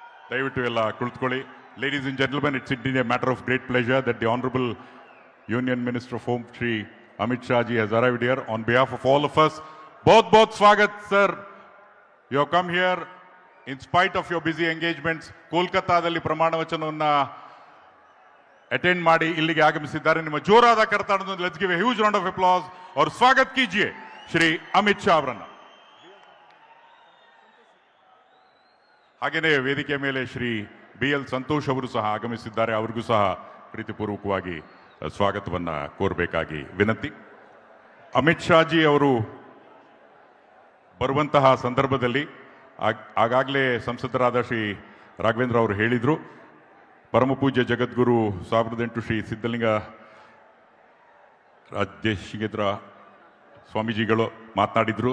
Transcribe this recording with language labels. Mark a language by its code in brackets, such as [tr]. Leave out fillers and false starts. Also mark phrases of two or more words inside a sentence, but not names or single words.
[kn] ದಯವಿಟ್ಟು ಎಲ್ಲ ಕುಳಿತುಕೊಳ್ಳಿ. [en] Ladies and gentlemen, it's indeed a matter of great pleasure that the Honorable Union Minister of Home, Shri Amit Shah ji, has arrived here. On behalf of all of us, [hi] बहुत swagat, sir. [en] You have come here in spite of your busy engagements. [kn] ಕೋಲ್ಕತ್ತಾದಲ್ಲಿ ಪ್ರಮಾಣ ವಚನವನ್ನ ಅಟೆಂಡ್ ಮಾಡಿ ಇಲ್ಲಿಗೆ ಆಗಮಿಸಿದ್ದಾರೆ. ನಿಮ್ಮ ಜೋರಾದ ಕರತಾಡವನ್ನು [en] let's give a huge round of applause [hi] और स्वागत कीजिए श्री अमित शाह [en] ಅವರನ್ನು. [kn] ಹಾಗೆಯೇ ವೇದಿಕೆ ಮೇಲೆ ಶ್ರೀ BL ಸಂತೋಷ್ ಅವರು ಸಹ ಆಗಮಿಸಿದ್ದಾರೆ. ಅವರಿಗೂ ಸಹ ಪ್ರೀತಿಪೂರ್ವಕವಾಗಿ ಸ್ವಾಗತವನ್ನ ಕೋರಬೇಕಾಗಿ ವಿನಂತಿ. ಅಮಿತ್ ಶಾ ಜಿ ಅವರು ಬರುವಂತಹ ಸಂದರ್ಭದಲ್ಲಿ ಆಗಾಗಲೇ ಸಂಸದರಾದ ಶ್ರೀ ರಾಘವೇಂದ್ರ ಅವರು ಹೇಳಿದರು, ಪರಮಪೂಜ್ಯ ಜಗದ್ಗುರು 1008 ಶ್ರೀ ಸಿದ್ಧಲಿಂಗ ರಾಜೇಶ್ವರ ಸ್ವಾಮೀಜಿಗಳು ಮಾತನಾಡಿದರು.